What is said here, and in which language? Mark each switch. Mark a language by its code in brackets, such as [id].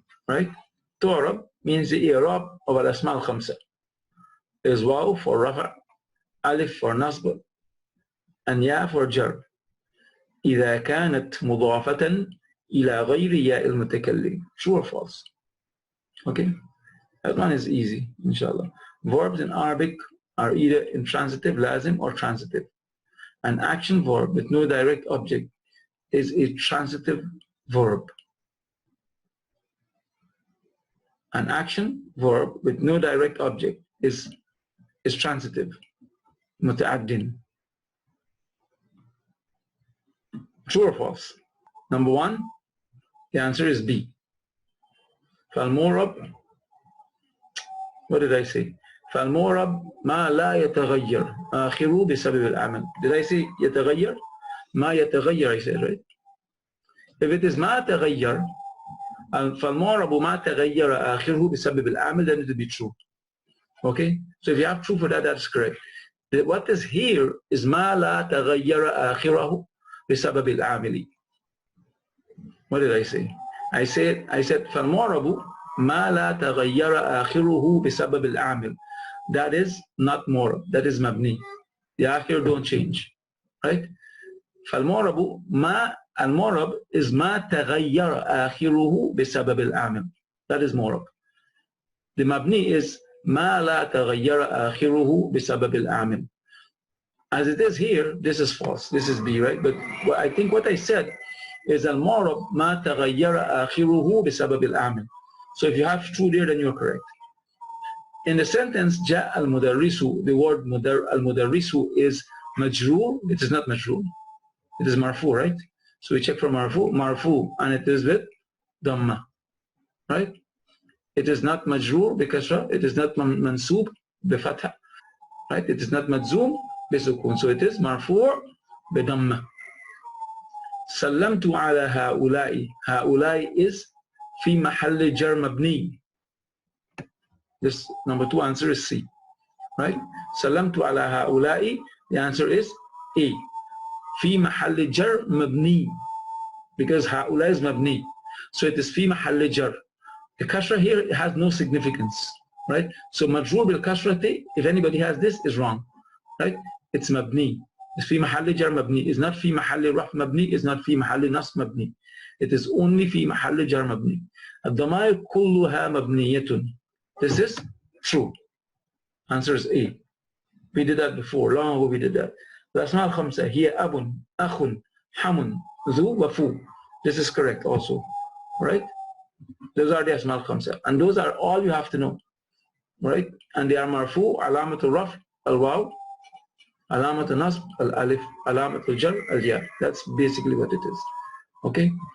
[en] Right? [ar] تعرب [en] means the [ar] إعراب of الأسماء الخمسة is واو for رفع, ألف for نصب, and ياء for جر إذا كانت مضافة إلى غير ياء المتكلم. [en] True or false? Okay, that one is easy, inshallah. Verbs in Arabic are either intransitive, lazim, or transitive. An action verb with no direct object is a transitive verb. An action verb with no direct object is transitive. [ar] متعد. [en] True or false? Number one, the answer is B. فالمورب, what did I say? [ar] فالمورب ما لا يتغير آخره بسبب العمل. [en] Did I say يتغير? ما يتغير, I said, right? If it is ما تغير, [ar] فالمورب ما تغير آخره بسبب العمل, [en] then it will be true. Okay? So if you have true for that, that's correct. What is here is [ar] ما لا تغير آخره بسبب العامل. [en] What did I say? I said [ar] فالمورب ما لا تغير آخره بسبب العامل. [en] That is not morab, that is mabni. The akhir don't change, right? [ar] فالمورب ما, المورب is ما تغير آخره بسبب العامل. [en] That is morab. The mabni is [ar] ما لا تغير آخره بسبب العامل. [en] As it is here, this is false. This is B, right? But I think what I said is [ar] المورب ما تغير آخره بسبب العامل. [en] So if you have true there, then you're correct. In the sentence [ar] جاء المدرس, [en] the word المدرس is majroor. It is not majroor. It is marfu, right? So we check for marfu, and it is with dhamma, right? It is not majroor بكسرة. It is not mansub بفتح, right? It is not majzoom بسكون. So it is marfu بدhamma. [ar] سلمت على هؤلاء. هؤلاء is في محل جر مبني. [en] This number two answer is C, right? [ar] سلمت على هؤلاء, [en] the answer is A. [ar] في محل جر مبني, because هؤلاء is مبني. [en] So it is في محل جر. The kasra here has no significance, right? So majroor bil kasrati, if anybody has this, is wrong, right? It's mabni. [ar] It's في محل جر مبني. It's not في محل رفع مبني. It's not في محل نصب مبني. It is only في محل جر مبني. الضمائر كلها مبنية. [en] This is true. Answer is A. We did that before. Long ago we did that. [ar] الأسماء الخمسة هي أب, أخ, حم, ذو, وفو. [en] This is correct also, right? Those are the أسماء الخمسة, and those are all you have to know, right? And they are مرفوع, [ar] علامة الرفع, الواو, علامة النصب, الألف, علامة الجر, الياء. [en] That's basically what it is. Okay.